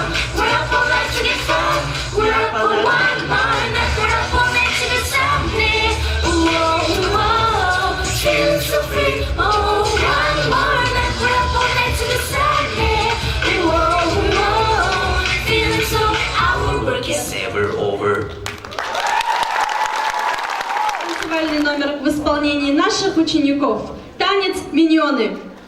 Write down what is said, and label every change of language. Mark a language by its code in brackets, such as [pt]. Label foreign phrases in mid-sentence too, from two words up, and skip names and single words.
[en] We're up all night to get fun. We're up all one more night. We're up all night to get something. Whoa, whoa, feeling so free. Oh, one more night. We're up all night to get something. Whoa, whoa, feeling so. Our work is never over. [ru] Танцевальный номер в исполнении наших учеников. Танец «Миньоны».